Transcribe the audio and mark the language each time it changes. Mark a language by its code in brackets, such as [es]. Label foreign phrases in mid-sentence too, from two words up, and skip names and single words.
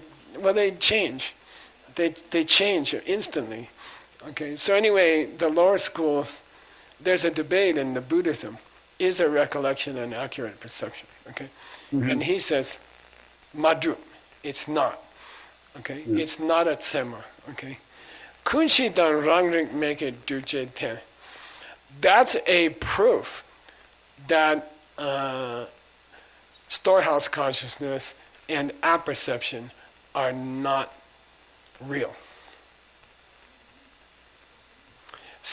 [en] They change. They change instantly. Okay, so anyway, the lower schools, there's a debate in the Buddhism. Is a recollection an accurate perception? Okay, and he says, Madru, it's not. Okay, it's not a tsema. Okay, [bo] kunshi dan rangring [en] make it duche ten. That's a proof that storehouse consciousness and apperception are not real.